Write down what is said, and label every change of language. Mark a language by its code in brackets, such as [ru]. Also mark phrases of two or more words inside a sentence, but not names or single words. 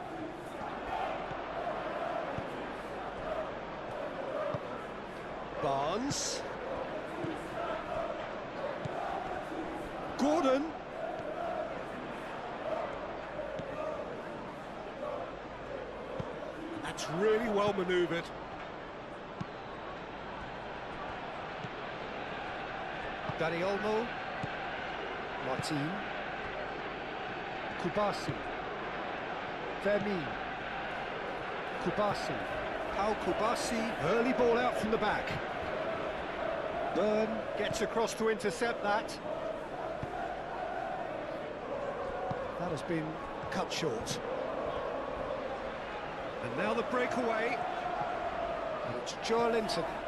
[en] Barnes. Gordon. That's really well manoeuvred. Dani Olmo. Martin. Kubasi. Fermin. Kubasi. Pau Kubasi. Early ball out from the back. Byrne gets across to intercept that. That has been cut short. And now the breakaway. And it's Joelinton.